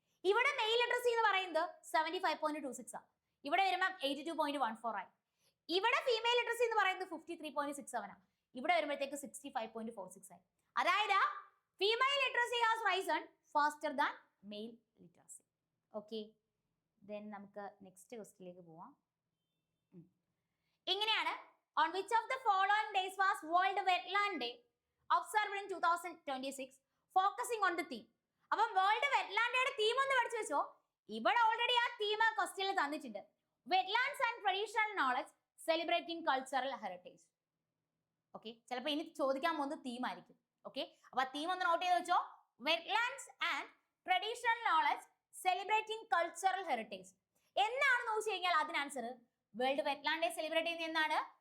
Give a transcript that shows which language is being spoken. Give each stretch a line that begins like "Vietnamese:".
Malayalam: ഇവിടെ mail literacy എന്ന് പറയുന്നത് 75.26 ആണ്. ഇവിടെ വരുമ്പോൾ 82.14 ആയി. ഇവിടെ ഫീമെയിൽ ലിറ്ററസി എന്ന് പറയുന്നത് 53.67 ആണ്. ഇവിടെ വരുമ്പോഴത്തേക്ക് 65.46 ആയി.
English: അതായത് female literacy has risen faster than male literacy.
Malayalam: Okay, then നമുക്ക് നെക്സ്റ്റ് ക്വസ്റ്റ്യനിലേക്ക് പോവാം. ഇങ്ങനെയാണ്,
English: on which of the following days was World Wetland Day observed in 2026 focusing on the theme.
Malayalam: അപ്പം വേൾഡ് വെറ്റ്ലാൻഡ് ഡേയുടെ തീം ഒന്ന് പഠിച്ചു വെച്ചോ. ഇവിടെ ഓൾറെഡി ആ തീം ആ ക്വസ്റ്റ്യനിൽ തന്നിട്ടുണ്ട്.
English: Wetlands and traditional knowledge celebrating cultural heritage.
Malayalam: Okay, ചിലപ്പോൾ ഇനി ചോദിക്കാൻ പോകുന്നത് തീം ആയിരിക്കും. ഓക്കെ, അപ്പൊ തീം ഒന്ന് നോട്ട് ചെയ്ത് വെച്ചോ.
English: wetlands and traditional knowledge celebrating cultural heritage
Malayalam: എന്നാണെന്ന് ചോദിച്ചു കഴിഞ്ഞാൽ അതിന് answer world wetland day celebrate ചെയ്യുന്നത് എന്നാണ്?